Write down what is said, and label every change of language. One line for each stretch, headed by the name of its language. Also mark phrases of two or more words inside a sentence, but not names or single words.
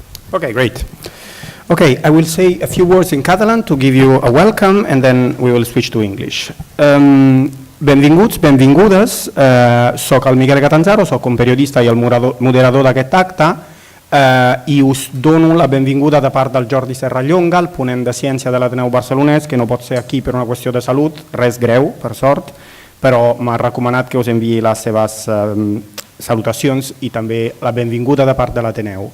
English: Okay, great. Okay, I will say a few words in Catalan to give you a welcome and then we will switch to English.
Catalan: Benvinguts, benvingudes. Soc el Michele Catanzaro, soc un periodista i el moderador d'aquest acte i us dono la benvinguda de part del Jordi Serrallonga, el ponent de ciència de l'Ateneu Barcelones, que no pot ser aquí per una qüestió de salut, res greu, per sort, però m'ha recomanat que us enviï les seves salutacions i també la benvinguda de part de l'Ateneu.